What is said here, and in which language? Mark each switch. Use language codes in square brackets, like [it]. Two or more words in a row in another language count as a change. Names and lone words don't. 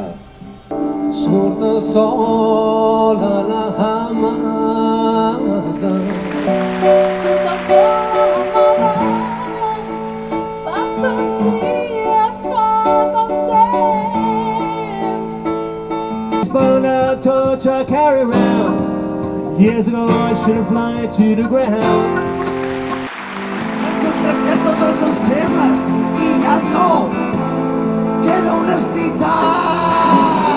[ca] Surt el sol a la hamada. Surt el sol a la hamada. Fa tants dies, fa tant temps. [en] Spun out torch I carry around. Years ago I should have flown to the ground. [ca] Sense trencar tots els esquemes i ja no queda honestitat.